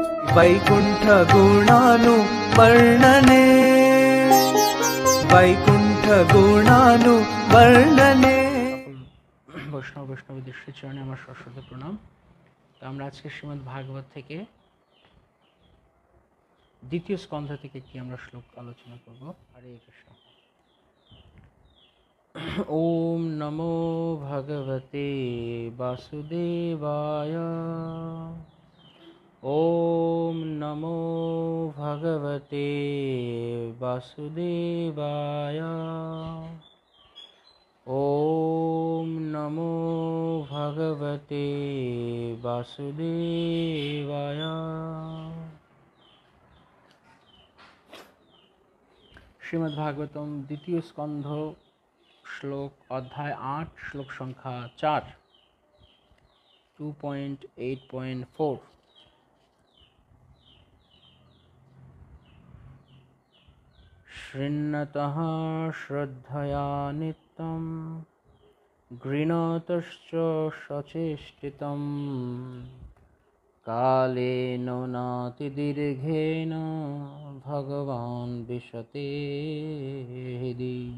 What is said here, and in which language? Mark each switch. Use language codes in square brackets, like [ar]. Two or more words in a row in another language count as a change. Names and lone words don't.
[sa] वैकुंठ गुणानुवर्णने वैकुंठ गुणानुवर्णने। [bn] বৈষ্ণব বৈষ্ণবীদের শ্রীচরণে আমার সশ্রদ্ধ প্রণাম। তো আমরা আজকে শ্রীমদ্ ভাগবত থেকে দ্বিতীয় স্কন্ধ থেকে একটি আমরা শ্লোক আলোচনা করব। [sa] হরে কৃষ্ণ। ওম নমো ভগবতে বাসুদেবায়। ওম নমো ভগবতে বাসুদেবায়। ওম নমো ভগবতে বাসুদেবায়। [bn] শ্রীমদ্ ভাগবতম দ্বিতীয় স্কন্ধ শ্লোক অধ্যায় 8 শ্লোক সংখ্যা 4 2.8.4। [sa] শৃণ্বতঃ শ্রদ্ধয়া নিত্যং গৃণতশ্চ সচেষ্টিতং কালেন নাতিদীর্ঘেন ভগবান বিশতে হৃদি।